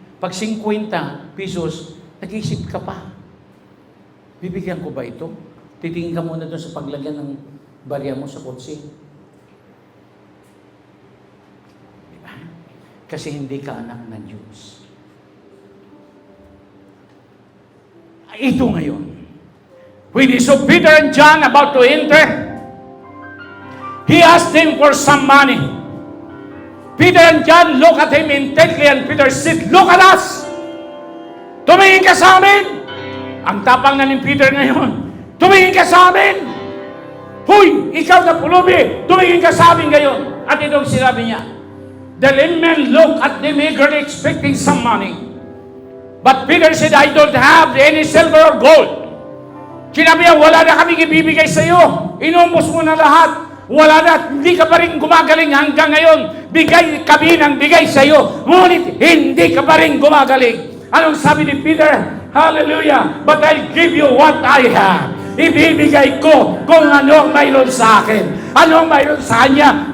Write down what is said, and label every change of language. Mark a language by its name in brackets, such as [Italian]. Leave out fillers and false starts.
[Filipino] Pag 50 pesos, nag-iisip ka pa. Bibigyan ko ba ito? Titingin ka muna doon sa paglagyan ng barya mo sa kotse. Diba? Kasi hindi ka anak ng Diyos. Ito ngayon. [English] When he saw Peter and John about to enter, he asked them for some money. Peter and John look at him intently, and Peter said, "Look at us! [Filipino] Tumingin ka sa amin!" Ang tapang na ni Peter ngayon. Tumingin ka sa amin! Huy! Ikaw na pulubi! Tumingin ka sa amin ngayon! At itong sinabi niya. [English] The lame men looked at them eagerly expecting some money. But Peter said, "I don't have any silver or gold." [Filipino] Sinabi niya, wala na kaming ibibigay sa iyo. Inumos mo na lahat. Wala na, hindi ka pa rin gumagaling hanggang ngayon. Bigay kami ng bigay sa iyo. Ngunit hindi ka pa rin gumagaling. Anong sabi ni Peter? Hallelujah! [English] But I'll give you what I have. [Filipino] Ibibigay ko kung ano ang mayroon sa akin. Ano ang mayroon sa kanya?